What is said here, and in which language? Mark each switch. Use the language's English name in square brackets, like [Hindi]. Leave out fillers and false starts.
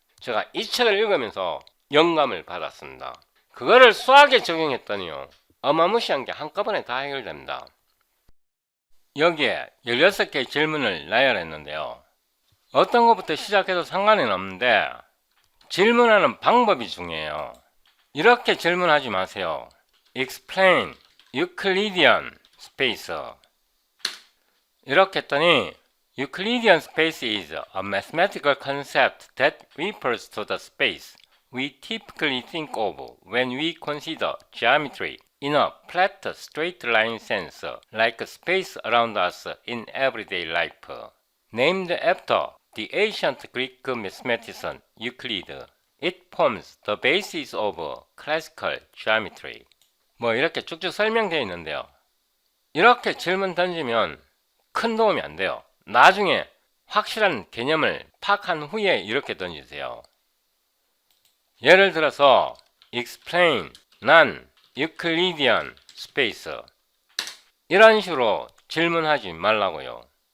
[Korean] 제가 이 책을 읽으면서 영감을 받았습니다. 그거를 수학에 적용했더니요, 어마무시한 게 한꺼번에 다 해결됩니다. 여기에 16개의 질문을 나열했는데요. 어떤 것부터 시작해도 상관은 없는데 질문하는 방법이 중요해요. 이렇게 질문하지 마세요. [English] Explain Euclidean space. [Korean] 이렇게 했더니 [English] Euclidean space is a mathematical concept that refers to the space we typically think of when we consider geometry in a flat, straight line sense, like space around us in everyday life. Named after the ancient Greek mathematician Euclid, it forms the basis of classical geometry. [Korean] 뭐 이렇게 쭉쭉 설명되어 있는데요. 이렇게 질문 던지면 큰 도움이 안 돼요. 나중에 확실한 개념을 파악한 후에 이렇게 던지세요. 예를 들어서 [English] explain non Euclidean space [Korean] 이런 식으로 질문하지 말라고요.